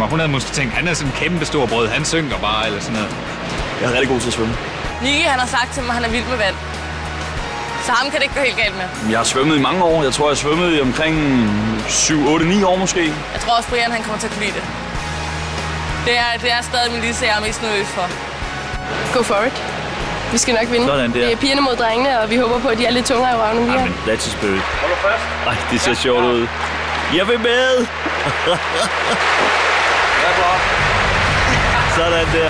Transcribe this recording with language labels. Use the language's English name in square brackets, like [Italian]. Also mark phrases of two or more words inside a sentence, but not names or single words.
[Danish] Hun havde måske tænkt, han er sådan en kæmpe stor brød. Han synker bare, eller sådan noget. Jeg er rigtig god til at svømme. Nicky, han har sagt til mig, at han er vild med vand. Så ham kan det ikke gå helt galt med. Jeg har svømmet i mange år. Jeg tror, jeg har svømmet i omkring 7, 8, 9 år måske. Jeg tror også, Brian han kommer til at kunne lide det. Det er stadig Melissa, jeg er mest nervøs for. [English] Go for it. [Danish] Vi skal nok vinde. Sådan der. Det er pigerne mod drengene, og vi håber på, at de er lidt tungere i røven end vi er. Jamen, [English] that's a spirit. [Danish] Ej, det ser sjovt ud. Jeg vil med! Sådan der.